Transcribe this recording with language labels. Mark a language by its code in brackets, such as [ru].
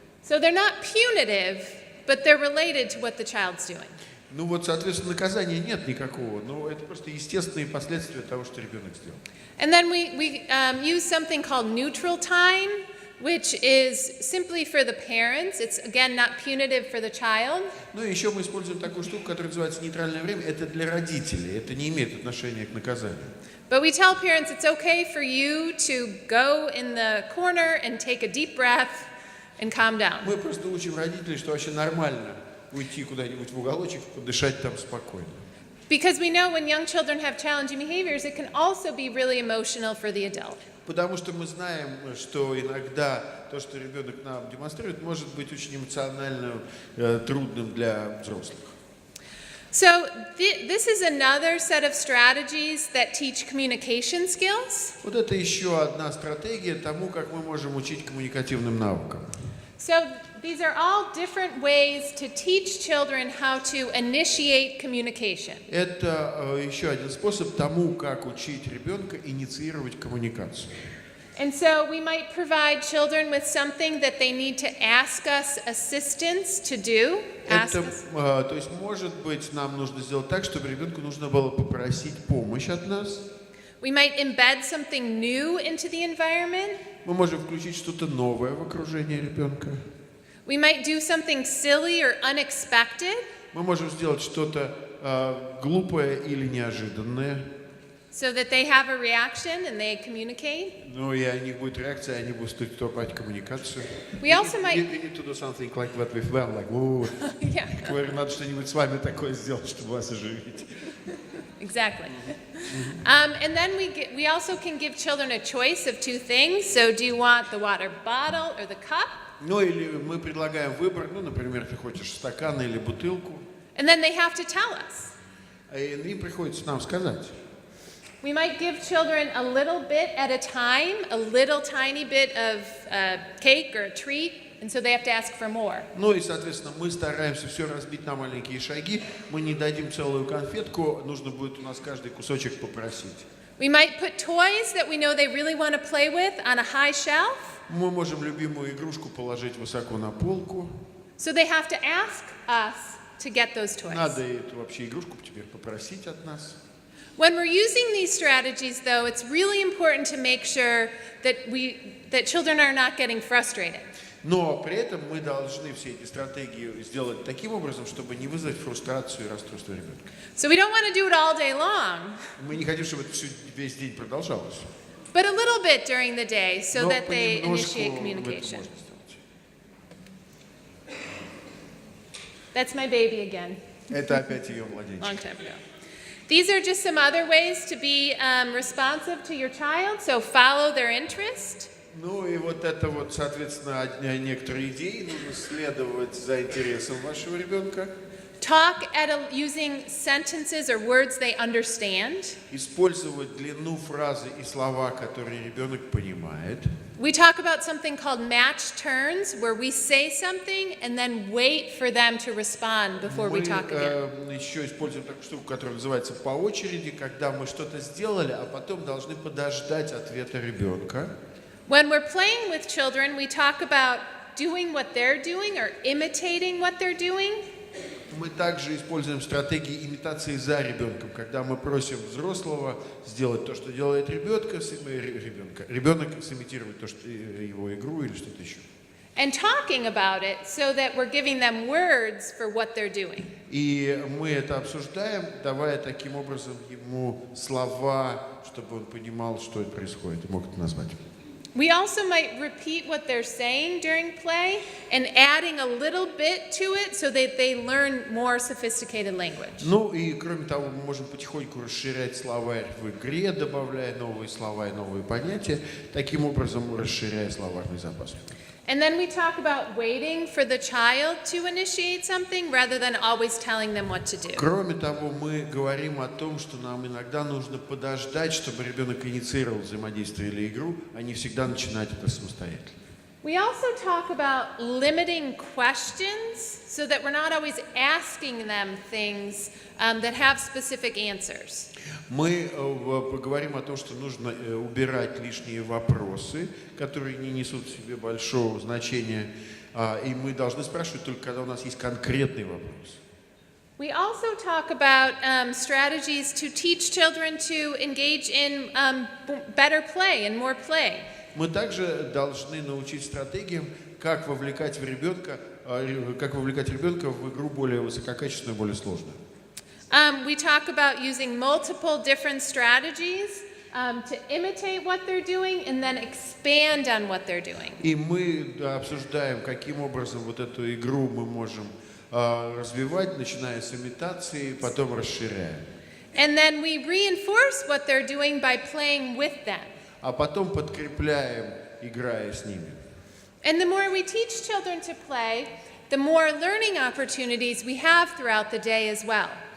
[en] So they're not punitive, but they're related to what the child's doing. [ru] Ну вот, соответственно, наказания нет никакого, но это просто естественные последствия того, что ребенок сделал. [en] And then we use something called neutral time, which is simply for the parents. It's, again, not punitive for the child. [ru] Ну и еще мы используем такую штуку, которая называется нейтральное время. Это для родителей, это не имеет отношения к наказанию. [en] But we tell parents it's okay for you to go in the corner and take a deep breath and calm down. [ru] Мы просто учим родителей, что вообще нормально уйти куда-нибудь в уголочек, подышать там спокойно. [en] Because we know when young children have challenging behaviors, it can also be really emotional for the adult. [ru] Потому что мы знаем, что иногда то, что ребенок нам демонстрирует, может быть очень эмоционально трудным для взрослых. [en] So this is another set of strategies that teach communication skills. [ru] Вот это еще одна стратегия тому, как мы можем учить коммуникативным навыкам. [en] So these are all different ways to teach children how to initiate communication. [ru] Это еще один способ тому, как учить ребенка инициировать коммуникацию. [en] And so we might provide children with something that they need to ask us assistance to do. [ru] То есть, может быть, нам нужно сделать так, чтобы ребенку нужно было попросить помощь от нас. [en] We might embed something new into the environment. [ru] Мы можем включить что-то новое в окружение ребенка. [en] We might do something silly or unexpected. [ru] Мы можем сделать что-то глупое или неожиданное. [en] So that they have a reaction and they communicate. [ru] Ну и у них будет реакция, они будут вступать в коммуникацию. [en] We also might. We need to do something like what we've done, like, oh, Yeah. [ru] надо что-нибудь с вами такое сделать, чтобы вас оживить. [en] Exactly. And then we also can give children a choice of two things. So do you want the water bottle or the cup? [ru] Ну или мы предлагаем выбор, ну, например, ты хочешь стакан или бутылку. [en] And then they have to tell us. [ru] И им приходится нам сказать. [en] We might give children a little bit at a time, a little tiny bit of cake or a treat, and so they have to ask for more. [ru] Ну и, соответственно, мы стараемся все разбить на маленькие шаги. Мы не дадим целую конфетку, нужно будет у нас каждый кусочек попросить. [en] We might put toys that we know they really want to play with on a high shelf. [ru] Мы можем любимую игрушку положить высоко на полку. [en] So they have to ask us to get those toys. [ru] Надо эту вообще игрушку теперь попросить от нас. [en] When we're using these strategies, though, it's really important to make sure that children are not getting frustrated. [ru] Но при этом мы должны все эти стратегии сделать таким образом, чтобы не вызвать фрустрацию и расстройство ребенка. [en] So we don't want to do it all day long. [ru] Мы не хотим, чтобы это весь день продолжалось. [en] But a little bit during the day, so [ru] Но [en] that they [ru] понемножку [en] initiate [ru] это [en] communication. [ru] можно сделать. [en] That's my baby again. [ru] Это опять ее [en] Long [ru] младенчик. [en] time ago. These are just some other ways to be responsive to your child. So follow their interest. [ru] Ну и вот это вот, соответственно, некоторые идеи. Нужно следовать за интересом вашего ребенка. [en] Talk using sentences or words they understand. [ru] Использовать длину фразы и слова, которые ребенок понимает. [en] We talk about something called match turns, where we say something and then wait for them to respond before we talk again. [ru] Мы еще используем такую штуку, которая называется по очереди, когда мы что-то сделали, а потом должны подождать ответа ребенка. [en] When we're playing with children, we talk about doing what they're doing or imitating what they're doing. [ru] Мы также используем стратегии имитации за ребенком, когда мы просим взрослого сделать то, что делает ребенок, сымитировать то, что его игру или что-то еще. [en] And talking about it so that we're giving them words for what they're doing. [ru] И мы это обсуждаем, давая таким образом ему слова, чтобы он понимал, что это происходит, и мог это назвать. [en] We also might repeat what they're saying during play and adding a little bit to it so that they learn more sophisticated language. [ru] Ну и кроме того, мы можем потихоньку расширять словарь в игре, добавляя новые слова и новые понятия, таким образом расширяя словарный запас. [en] And then we talk about waiting for the child to initiate something rather than always telling them what to do. [ru] Кроме того, мы говорим о том, что нам иногда нужно подождать, чтобы ребенок инициировал взаимодействие или игру, а не всегда начинать это самостоятельно. [en] We also talk about limiting questions so that we're not always asking them things that have specific answers. [ru] Мы поговорим о том, что нужно убирать лишние вопросы, которые не несут в себе большого значения, и мы должны спрашивать только, когда у нас есть конкретный вопрос. [en] We also talk about strategies to teach children to engage in better play and more play. [ru] Мы также должны научить стратегиям, как вовлекать ребенка в игру более высококачественную, более сложную. [en] We talk about using multiple different strategies to imitate what they're doing and then expand on what they're doing. [ru] И мы обсуждаем, каким образом вот эту игру мы можем развивать, начиная с имитации, потом расширяя. [en] And then we reinforce what they're doing by playing with them. [ru] А потом подкрепляем, играя с ними. [en] And the more we teach children to play, the more learning opportunities we have throughout the day as well.